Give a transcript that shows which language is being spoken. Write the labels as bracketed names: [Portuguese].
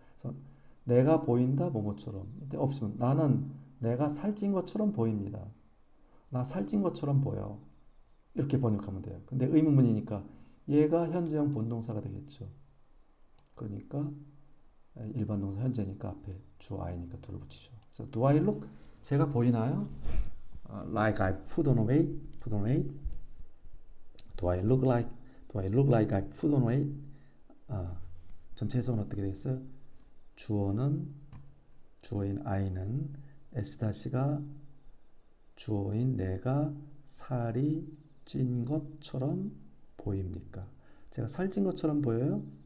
[Korean] 그래서 내가 보인다 뭐뭐처럼 이때 없으면 나는 내가 살찐 것처럼 보입니다. 나 살찐 것처럼 보여. 이렇게 번역하면 돼요. 근데 의문문이니까 얘가 현재형 본동사가 되겠죠. 그러니까 일반 동사 현재니까 앞에 주 I니까 do를 붙이죠. 그래서 [English] do I look? [Korean] 제가 보이나요? [English] Like I put on weight? Put on weight? Do I look like? Do I look like I put on weight? [Korean] 전체 해석은 어떻게 되겠어요? 주어인 I는 S-가 주어인 내가 살이 찐 것처럼 보입니까? 제가 살찐 것처럼 보여요?